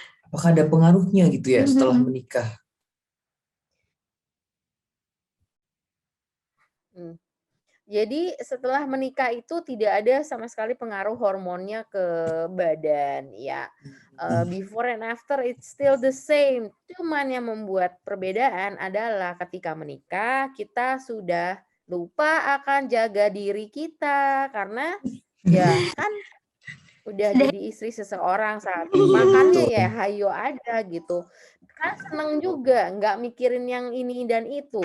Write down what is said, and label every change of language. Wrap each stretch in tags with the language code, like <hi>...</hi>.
<id>Apakah ada pengaruhnya gitu ya setelah menikah? Jadi setelah menikah itu tidak ada sama sekali pengaruh hormonnya ke badan ya.</id> <en>Before and after it's still the same.</en> <id>Cuman yang membuat perbedaan adalah ketika menikah kita sudah lupa akan jaga diri kita, karena ya kan Udah jadi istri seseorang saat ini. Iya, Makanya betul. ya hayo ada gitu. Kan seneng juga, nggak mikirin yang ini dan itu.</id>